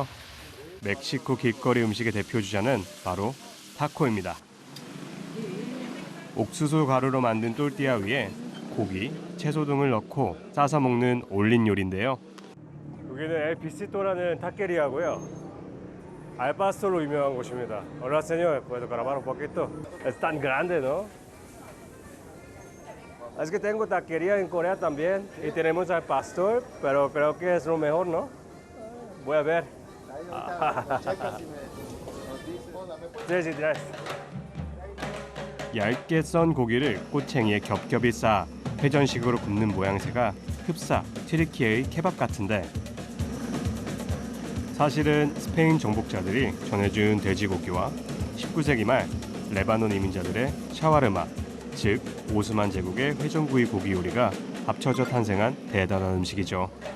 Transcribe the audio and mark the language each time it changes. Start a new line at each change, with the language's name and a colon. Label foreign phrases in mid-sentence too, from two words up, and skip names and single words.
Korean: 멕시코 길거리 음식의 대표 주자는 바로 타코입니다. 옥수수 가루로 만든 또르띠아 위에 고기, 채소 등을 넣고 싸서 먹는 올린 요리인데요. 여기는 엘 비시토라는 타케리아고요. 알파스토로 유명한 곳입니다.
Spanish: Hola señor, ¿puedo grabar un poquito? Es tan grande, ¿no? Es que tengo taquería en Corea también y tenemos al pastor, pero creo que es lo mejor, ¿no? Voy a ver. Sí, sí, gracias.
Korean: 얇게 썬 고기를 꼬챙이에 겹겹이 쌓아 회전식으로 굽는 모양새가 흡사 튀르키예의 케밥 같은데 사실은 스페인 정복자들이 전해준 돼지고기와 19세기 말 레바논 이민자들의 샤와르마, 즉 오스만 제국의 회전구이 고기 요리가 합쳐져 탄생한 대단한 음식이죠.